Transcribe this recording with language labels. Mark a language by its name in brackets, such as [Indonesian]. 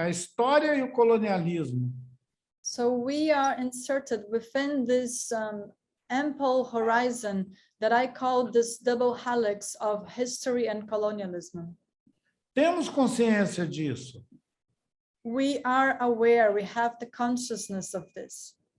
[Portuguese] A história e o colonialismo. [English] So we are inserted within this ample horizon that I call this double helix of history and colonialism. [Portuguese] Temos consciência disso. [English] We are aware, we have the consciousness of this.